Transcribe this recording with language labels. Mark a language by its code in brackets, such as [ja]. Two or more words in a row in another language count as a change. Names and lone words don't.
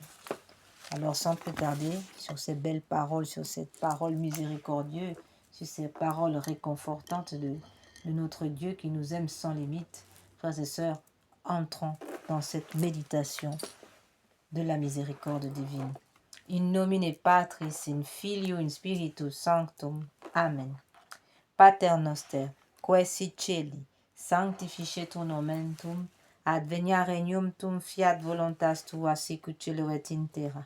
[fr] Alors, sans plus tarder, sur ces belles paroles, sur cette parole miséricordieuse, sur ces paroles réconfortantes de notre Dieu qui nous aime sans limite, frères et sœurs, entrons dans cette méditation de la miséricorde divine. [la] In nomine Patris, in Filio, in Spiritus Sanctum. Amen. Pater noster, qui es celi, sanctificetur nomen tuum, advenia regnum tuum, fiat voluntas tua sicut cielo et in terra.